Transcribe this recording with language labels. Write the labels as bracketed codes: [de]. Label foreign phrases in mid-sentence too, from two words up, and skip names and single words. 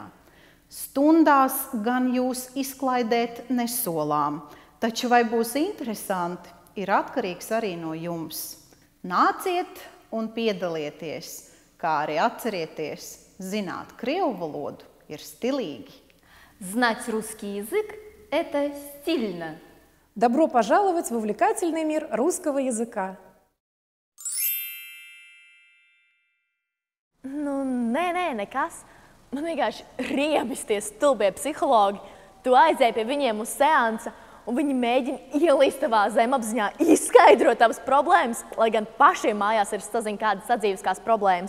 [lv] Stundās gan jūs izklaidēt nesolām, taču vai būs interesanti, ir atkarīgs arī no jums. Nāciet un piedalieties, kā arī atcerieties, zināt krievu valodu ir stilīgi. [ru] Знать русский язык – это стильно. Добро пожаловать в увлекательный мир русского языка. [lv] Nu, nē, nekas. Man vienkārši riebjas tie stulbie psihologi. Tu aizēji pie viņiem uz seansa, un viņi mēģina ielīst tavā zemapziņā, izskaidrot tavas problēmas, lai gan pašiem mājās ir sazina kādas sadzīviskās problēmas.